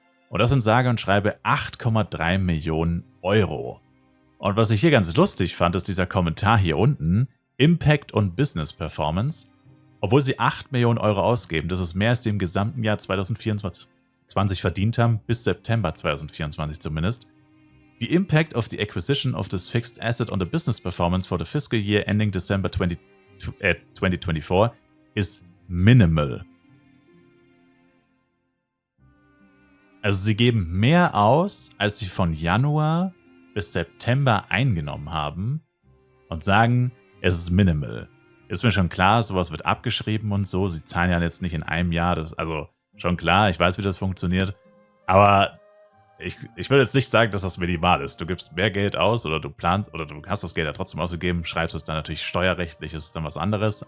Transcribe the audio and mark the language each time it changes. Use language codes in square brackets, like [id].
[de] Und das sind sage und schreibe 8,3 Millionen Euro. Und was ich hier ganz lustig fand, ist dieser Kommentar hier unten, Impact und Business Performance. Obwohl sie 8 Millionen Euro ausgeben, das ist mehr als sie im gesamten Jahr 2024 verdient haben, bis September 2024 zumindest. [en] The impact of the acquisition of this fixed asset on the business performance for the fiscal year ending December 2024 is minimal. [de] Also sie geben mehr aus, als sie von Januar bis September eingenommen haben und sagen, es ist minimal. ist mir schon klar, sowas wird abgeschrieben und so. Sie zahlen ja jetzt nicht in einem Jahr. Also schon klar, ich weiß, wie das funktioniert. Aber ich will jetzt nicht sagen, dass das minimal ist. Du gibst mehr Geld aus oder du planst oder du hast das Geld ja trotzdem ausgegeben, schreibst es dann natürlich steuerrechtlich, ist es dann was anderes.